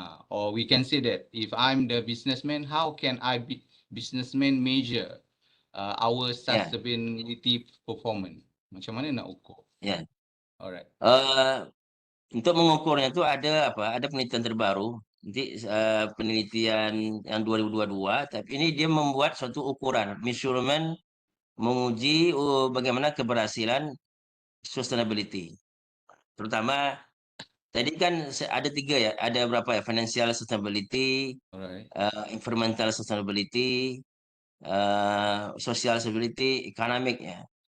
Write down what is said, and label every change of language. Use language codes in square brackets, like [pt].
[en] Or we can say that if I'm the businessman, how can I be businessman measure our Ya, sustainability performance? [ms] Macam mana nak ukur? ya. [en] Alright. [id] Untuk mengukurnya itu ada apa? Ada penelitian terbaru. Nanti penelitian yang 2022, tapi ini dia membuat suatu ukuran measurement menguji bagaimana keberhasilan sustainability. Terutama tadi kan ada tiga ya, ada berapa ya? [en] Financial sustainability, Alright. environmental sustainability, social sustainability, economic ya.